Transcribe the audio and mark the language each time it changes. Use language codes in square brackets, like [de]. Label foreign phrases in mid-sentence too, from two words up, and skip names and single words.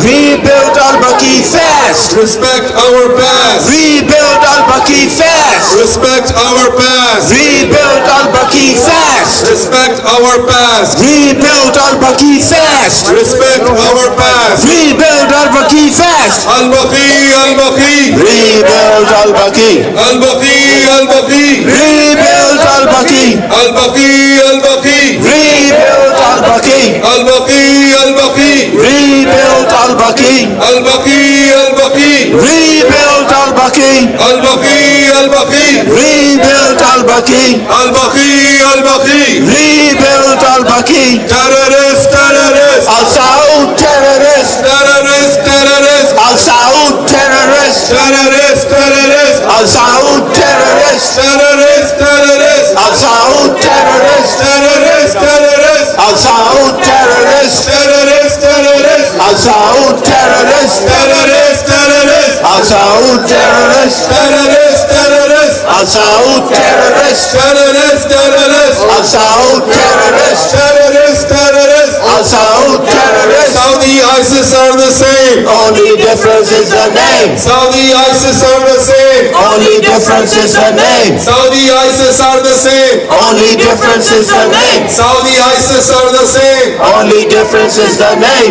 [en] Rebuild al-Baqee fast. Respect our past. Rebuild al-Baqee fast. Respect our past. Rebuild al-Baqee fast. Respect our past. Rebuild al-Baqee fast. Respect our past. Rebuild al-Baqee fast. Al-Baqee, Al-Baqee. Rebuild al-Baqee. Al-Baqee, Al-Baqee. Rebuild al-Baqee. Al-Baqee, Al-Baqee. Rebuild al-Baqee. Al-Baqee, Al-Baqee. Rebuild al-Baqee. Al-Baqee, Al-Baqee. Rebuild al-Baqee. Al-Baqee, Al-Baqee. Rebuild al-Baqee. Al-Baqee, Al-Baqee. Rebuild al-Baqee. Terrorist, terrorist. Al-Saud terrorist. Terrorist, terrorist. Al-Saud terrorist. Terrorist, terrorist. Al-Saud terrorist. Terrorist, terrorist. Al-Saud terrorist. Terrorist, terrorist. Al-Saud terrorist. Terrorist, terrorist. Al-Saud terrorist. Terrorist, terrorist. Al-Saud terrorist. Terrorist, terrorist. Al-Saud terrorist. Terrorist, terrorist. Al-Saud terrorist. Terrorist, terrorist. Al-Saud terrorist. Saudi ISIS are the same. Only difference is the name. Saudi ISIS are the same. Only difference is the name. Saudi ISIS are the same. Only difference is the name. Saudi ISIS are the same. Only difference is the name.